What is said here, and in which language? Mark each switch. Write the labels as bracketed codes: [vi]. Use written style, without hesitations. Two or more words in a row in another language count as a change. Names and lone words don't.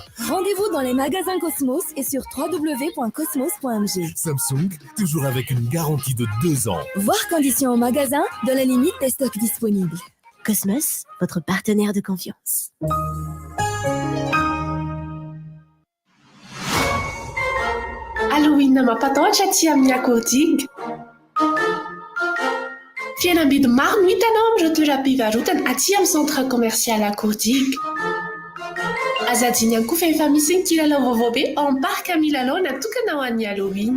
[fr] Rendez-vous dans les magasins Cosmos et sur www.cosmos.mg. Samsung, toujours avec une garantie de 2 ans. Voir conditions en magasin dans la limite des stocks disponibles. Cosmos, votre partenaire de confiance. [mg] Halloween mampatahotra aty amin'ny akordiga. Fihenam-bidy maro no hitanao amin'ireo toeram-pivarotana aty amin'ny [fr] centre commercial [mg] akordiga. Azadiny ihany koa fa efa misy ny kilalao vaovao be ao amin'ny parc milalao natokana ho an'ny Halloween.